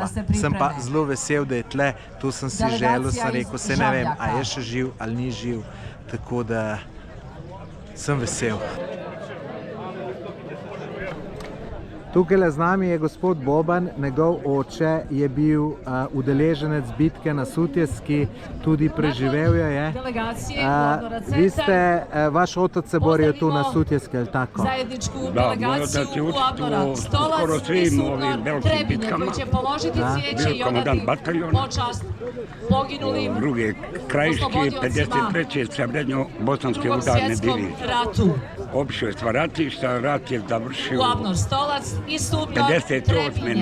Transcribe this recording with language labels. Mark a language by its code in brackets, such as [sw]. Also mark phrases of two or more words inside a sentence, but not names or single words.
[sl] Sem pa zelo vesel, da je tle, tu sem si želel, sem rekel, se ne vem, a je še živ ali ni živ, tako da sem vesel. Tukaj z nami je gospod Boban, njegov oče je bil udeleženec bitke na Sutjeski, tudi preživel jo je. [bs] Vi ste, vaš otac se borio tu na Sutjeski, ali tako? Da, moj otac je učestvovao u skoro svim ovim velikim bitkama. Bio komandant bataljona, druge krajiške, 53. srednjo-bosanske udarne divizije. Obišao je sva ratišta, rat je završio 58.